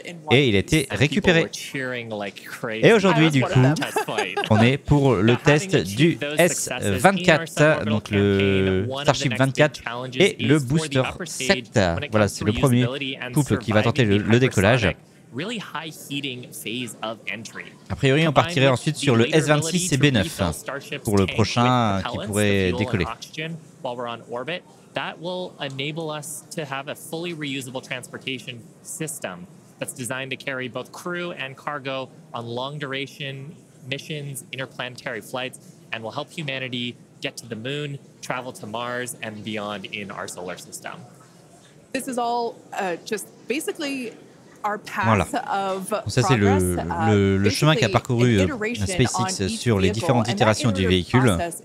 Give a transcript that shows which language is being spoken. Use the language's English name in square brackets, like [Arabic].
[French] Et il a été récupéré. Et aujourd'hui, du coup, on est pour le test du S24, donc le Starship 24 et le Booster 7. Voilà, c'est le premier couple qui va tenter le décollage. [English] really high heating phase of entry. [French] A priori, on partirait ensuite sur le S26 et B9 pour le prochain qui pourrait décoller. [English] While we're on orbit, that will enable us to have a fully reusable transportation system that's designed to carry both crew and cargo on long duration missions, interplanetary flights, and will help humanity get to the moon, travel to Mars, and beyond in our solar system. This is all just basically our [French] Voilà. [English] path of [French] Donc ça, c'est le chemin qu'a parcouru SpaceX sur les différentes itérations du véhicule.